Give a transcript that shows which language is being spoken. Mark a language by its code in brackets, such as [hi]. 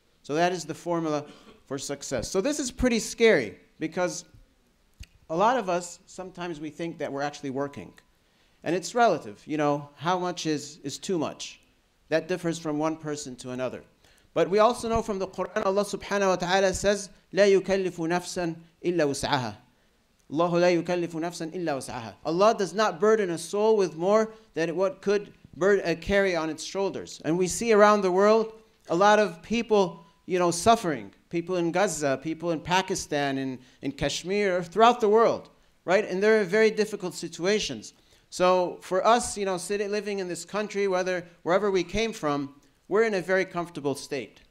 [en] So that is the formula for success. So this is pretty scary because a lot of us, sometimes we think that we're actually working. And it's relative. You know, how much is too much? That differs from one person to another. But we also know from the Quran, Allah subhanahu wa ta'ala says, [ar] لا يكلف نفسا إلا وسعها. الله لا يكلف نفسا إلا وسعها. [en] Allah does not burden a soul with more than what could carry on its shoulders. And we see around the world a lot of people, you know, suffering. People in Gaza, people in Pakistan, in Kashmir, throughout the world, right? And they're in very difficult situations. So for us, you know, living in this country, wherever we came from, we're in a very comfortable state.